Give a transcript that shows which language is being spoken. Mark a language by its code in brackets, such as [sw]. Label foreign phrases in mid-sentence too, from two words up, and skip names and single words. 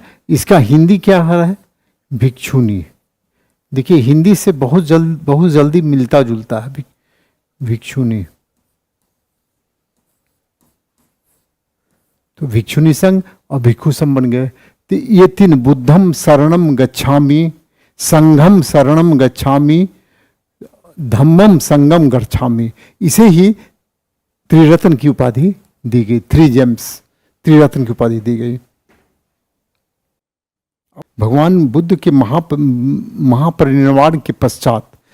[hi] इसका हिंदी क्या है? भिक्षुनी। देखिए हिंदी से बहुत जल्दी मिलता जुलता है भिक्षुनी। तो भिक्षुनी संघ और भिक्षु संघ बन गए। तो ये 3, [pi] बुद्धम शरणम गच्छामि, संघम शरणम गच्छामि, धम्मम संगम गच्छामि, [hi] इसे ही त्रिरत्न की उपाधि दी गई। 3 जेम्स, त्रिरत्न की उपाधि दी गई। भगवान बुद्ध के महापरिनिर्वाण के पश्चात